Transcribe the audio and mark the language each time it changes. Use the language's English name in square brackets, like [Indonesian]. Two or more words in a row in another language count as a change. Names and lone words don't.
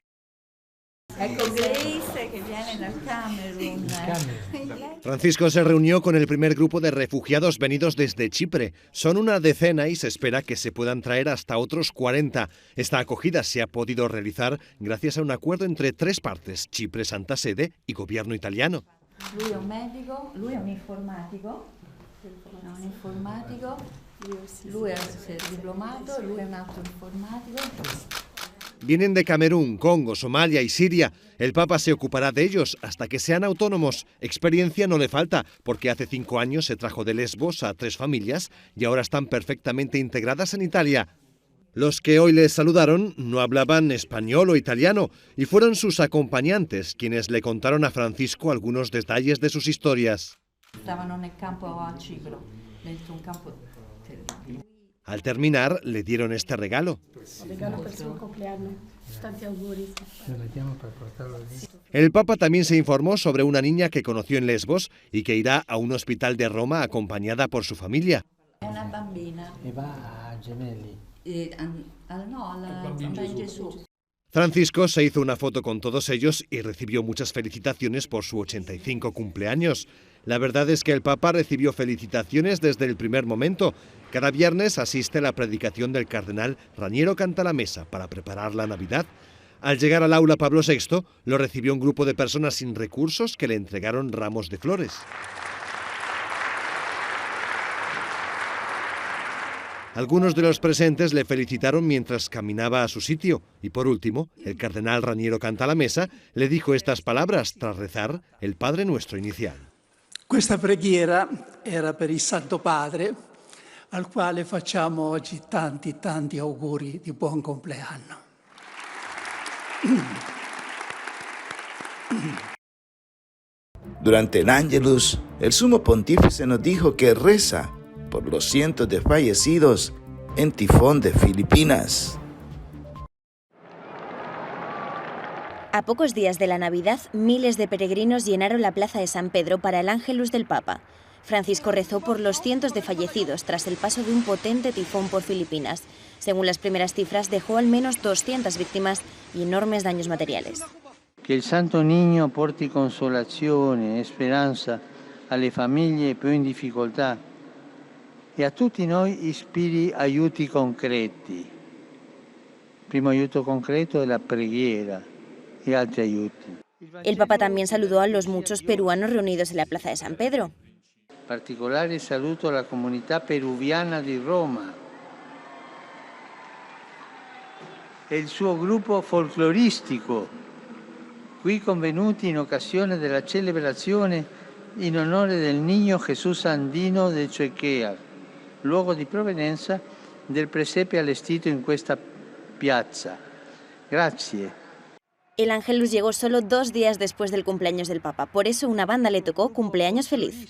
[Spanish] Francisco se reunió con el primer grupo de refugiados venidos desde Chipre. Son una decena y se espera que se puedan traer hasta otros 40. Esta acogida se ha podido realizar gracias a un acuerdo entre tres partes, Chipre, Santa Sede y gobierno italiano. [Italian] Lui è un medico, lui è un informatico, lui è diplomato, lui è un altro informatico. [Spanish] Vienen de Camerún, Congo, Somalia y Siria. El Papa se ocupará de ellos hasta que sean autónomos. Experiencia no le falta, porque hace 5 años se trajo de Lesbos a 3 familias y ahora están perfectamente integradas en Italia. Los que hoy les saludaron no hablaban español o italiano y fueron sus acompañantes quienes le contaron a Francisco algunos detalles de sus historias. [Italian] Stavano nel campo a Cipro, dentro un campo. [Spanish] Al terminar, le dieron este regalo. El Papa también se informó sobre una niña que conoció en Lesbos y que irá a un hospital de Roma acompañada por su familia. [Italian] Una bambina. E va a Gemelli. Alla Gesù. [Spanish] Francisco se hizo una foto con todos ellos y recibió muchas felicitaciones por su 85 cumpleaños. La verdad es que el Papa recibió felicitaciones desde el primer momento. Cada viernes asiste a la predicación del cardenal Raniero Cantalamessa para preparar la Navidad. Al llegar al aula Pablo VI, lo recibió un grupo de personas sin recursos que le entregaron ramos de flores. Algunos de los presentes le felicitaron mientras caminaba a su sitio y por último, el cardenal Raniero Cantalamessa le dijo estas palabras tras rezar el Padre Nuestro inicial. [Italian] Questa preghiera era per il Santo Padre, al quale facciamo oggi tanti auguri di buon compleanno. [Spanish] Durante el Ángelus, el sumo pontífice nos dijo que reza por los cientos de fallecidos en tifón de Filipinas. A pocos días de la Navidad, miles de peregrinos llenaron la plaza de San Pedro para el Ángelus del Papa. Francisco rezó por los cientos de fallecidos tras el paso de un potente tifón por Filipinas. Según las primeras cifras, dejó al menos 200 víctimas y enormes daños materiales. [Italian] Que il Santo Niño porti consolazione e speranza alle famiglie più in difficoltà e a tutti noi ispiri aiuti concreti. Primo aiuto concreto è la preghiera y altri aiuti. [Spanish] El Papa también saludó a los muchos peruanos reunidos en la plaza de San Pedro. [Italian] Particolare saluto alla comunità peruviana di Roma e il suo gruppo folcloristico, qui convenuti in occasione della celebrazione in onore del Niño Jesús Andino de Choquea, luogo di provenienza del presepe allestito in questa piazza. Grazie. [Spanish] El Ángelus llegó solo 2 días después del cumpleaños del Papa, por eso una banda le tocó Cumpleaños Feliz.